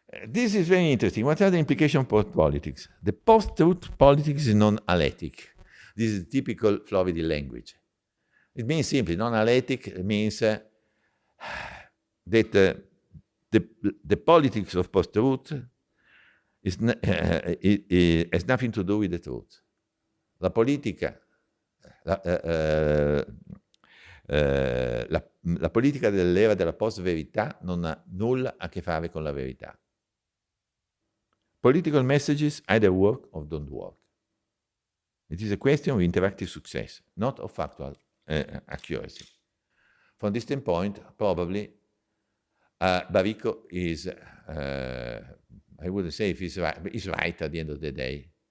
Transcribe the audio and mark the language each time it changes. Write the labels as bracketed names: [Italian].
[English] This is very interesting. What are the implications for politics? The post-truth politics is non-alectic. This is typical Floridi language. It means simply, non-alectic means that the politics of post-truth has nothing to do with the truth. [Italian] La politica dell'era della post-verità non ha nulla a che fare con la verità. [English] Political messages either work or don't work. It is a question of interactive success, not of factual accuracy. From this standpoint, probably Baricco is, I wouldn't say if he's right, but he's right at the end of the day.